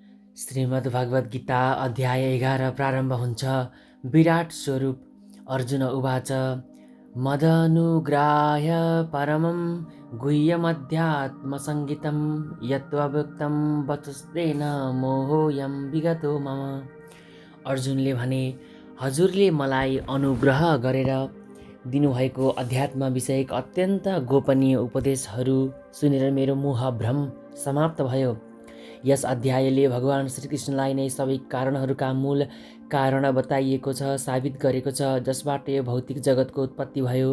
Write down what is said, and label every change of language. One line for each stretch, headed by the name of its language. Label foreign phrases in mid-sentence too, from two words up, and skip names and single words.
Nepali: श्रीमद्भगवद् गीता अध्याय 11 प्रारम्भ हुन्छ।
Sanskrit: विराट स्वरूप अर्जुन उवाच मदनुग्राह्य परमं गुह्यमध्यात्मसङ्गीतं यत्त्वव्यक्तं वचस्तेन मोहोऽयं विगतो मम।
Nepali: अर्जुनले भने, हजुरले मलाई अनुग्रह गरेर दिनुभएको अध्यात्म विषयक अत्यन्त गोपनीय उपदेशहरू सुनेर मेरो मोह भ्रम समाप्त भयो। यस अध्यायले भगवान श्रीकृष्णलाई नै सबै कारणहरूका मूल कारण बताइएको छ, साबित गरेको छ, जसबाट यो भौतिक जगतको उत्पत्ति भयो।